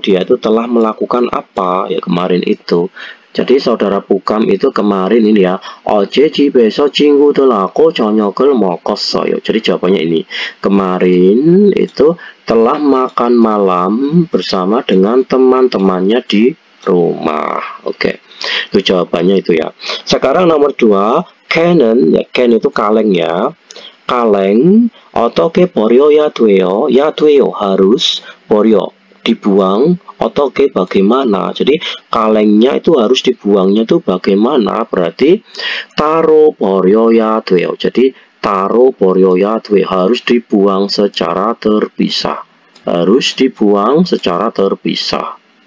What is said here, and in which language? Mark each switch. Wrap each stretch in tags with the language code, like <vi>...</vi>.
<id>Dia itu telah melakukan apa ya kemarin itu. Jadi saudara Pukam itu kemarin ini ya,</id> <ko>어제 집에서 친구들하고 저녁을 먹었어요.</ko> <id>Jadi jawabannya ini, kemarin itu telah makan malam bersama dengan teman-temannya di rumah. Oke, itu jawabannya itu ya. Sekarang nomor 2, 캔은 ya, 캔 itu kaleng ya.</id> <ko>kaleng 어떻게 버려야 돼요? 야 돼요 harus, 버려 dibuang, 어떻게 bagaimana.</ko> <id>Jadi kalengnya itu harus dibuangnya itu bagaimana, berarti</id> <ko>따로 버려야 돼요.</ko> <id>Jadi</id> <ko>따로 버려야 돼요</ko> <id>harus dibuang secara terpisah. Harus dibuang secara terpisah.</id>